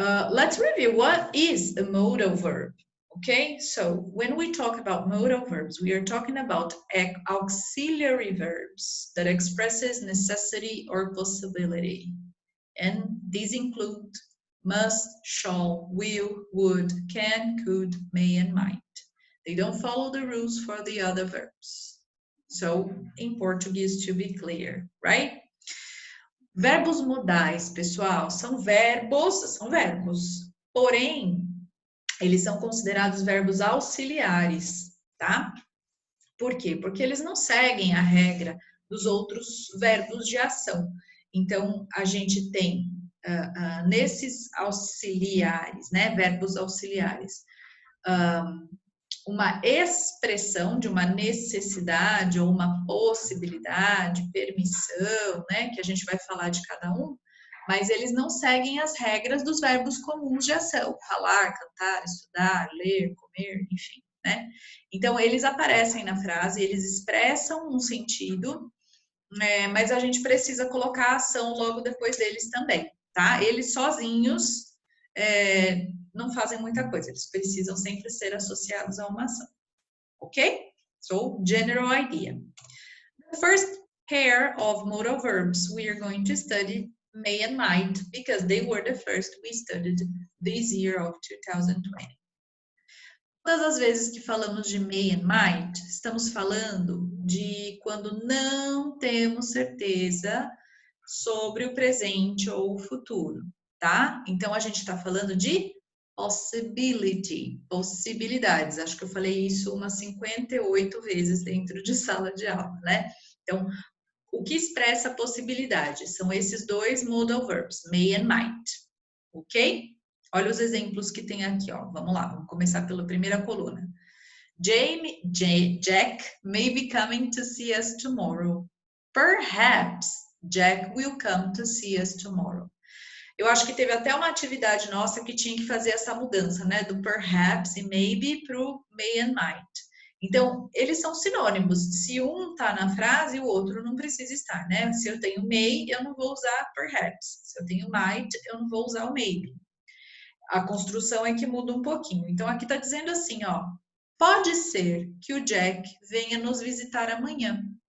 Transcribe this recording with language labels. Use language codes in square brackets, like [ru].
[en] Let's review what is a modal verb. Okay, so when we talk about modal verbs, we are talking about auxiliary verbs that expresses necessity or possibility. And these include must, shall, will, would, can, could, may, and might. They don't follow the rules for the other verbs. So, in Portuguese, to be clear, right? [pt] Verbos modais, pessoal, são verbos, porém, eles são considerados verbos auxiliares, tá? Por quê? Porque eles não seguem a regra dos outros verbos de ação. Então, a gente tem nesses auxiliares, né, verbos auxiliares, uma expressão de uma necessidade ou uma possibilidade, permissão, né, que a gente vai falar de cada um, mas eles não seguem as regras dos verbos comuns de ação, falar, cantar, estudar, ler, comer, enfim, né? Então, eles aparecem na frase, eles expressam um sentido, mas a gente precisa colocar a ação logo depois deles também, tá? Eles sozinhos não fazem muita coisa, eles precisam sempre ser associados a uma ação, ok? [en] So, general idea. The first pair of modal verbs we are going to study may and might, because they were the first we studied this year of 2020. [pt] Todas as vezes que falamos de may and might, estamos falando de quando não temos certeza sobre o presente ou o futuro, tá? Então, a gente está falando de possibility, possibilidades. Acho que eu falei isso umas 58 vezes dentro de sala de aula, né? Então, o que expressa possibilidade? São esses dois modal verbs, may and might, ok? Olha os exemplos que tem aqui, ó. Vamos lá, vamos começar pela primeira coluna. [en] Jack may be coming to see us tomorrow. Perhaps Jack will come to see us tomorrow. [pt] Eu acho que teve até uma atividade nossa que tinha que fazer essa mudança, né? Do perhaps e maybe para o may and might. Então, eles são sinônimos. Se um tá na frase, o outro não precisa estar, né? Se eu tenho may, eu não vou usar perhaps. Se eu tenho might, eu não vou usar o maybe. A construção é que muda um pouquinho. Então, aqui tá dizendo assim, ó. Pode ser que o Jack venha nos visitar amanhã.